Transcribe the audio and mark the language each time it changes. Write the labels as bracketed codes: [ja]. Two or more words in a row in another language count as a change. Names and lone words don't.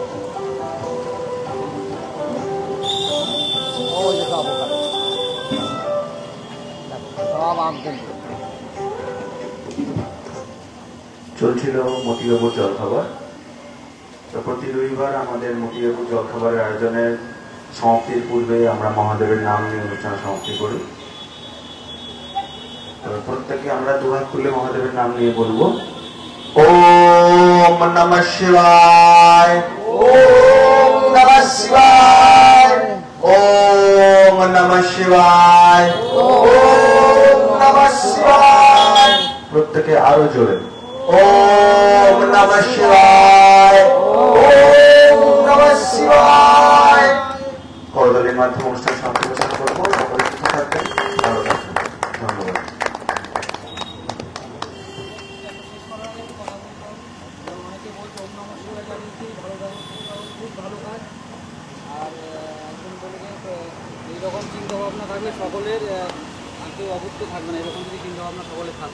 [bn] চলছিল মতিবাবুর জলখাবার। প্রতি রবিবার আমাদের মতিবাবুর জলখাবারের আয়োজনের সমাপ্তির পূর্বে আমরা মহাদেবের নাম নিয়ে অনুষ্ঠান সমাপ্তি করি। প্রত্যেকে আমরা দুহাত খুলে মহাদেবের নাম নিয়ে বলবো, [sa] ওম নমঃ শিবায়, ওম নমঃ শিবায়, ওম নমঃ শিবায়, ওম নমঃ শিবায়। [bn] প্রত্যেকে আরো জোরে, [sa] ওম নমঃ শিবায়, ওম নমঃ শিবায়। [bn] করতালির মাধ্যমে অনুষ্ঠান সমাপ্তি ঘোষণা করবো। সকলে সুস্থ থাকবেন, ভালো থাকবেন। ধন্যবাদ। এইরকম চিন্তা ভাবনা থাকলে সকলের কেউ অভুক্ত থাকবে না, এরকম যদি চিন্তা ভাবনা সকলে থাকে।